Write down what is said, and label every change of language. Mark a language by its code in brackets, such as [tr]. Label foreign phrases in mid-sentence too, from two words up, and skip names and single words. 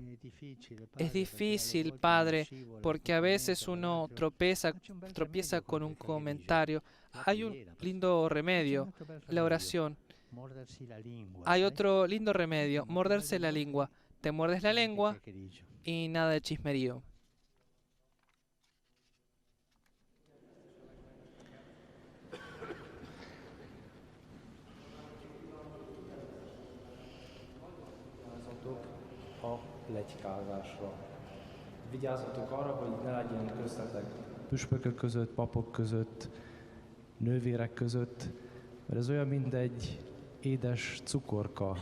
[es] Es difícil, Padre, porque a veces uno tropieza con un comentario. Hay un lindo remedio, la oración. Hay otro lindo remedio, morderse la lengua. Te muerdes la lengua y nada de chismerío. [hu] A pletykázásra. Vigyázzatok arra, hogy ne legyen köztetek püspökök között, papok között, nővérek között, mert ez olyan, mint egy édes cukorka.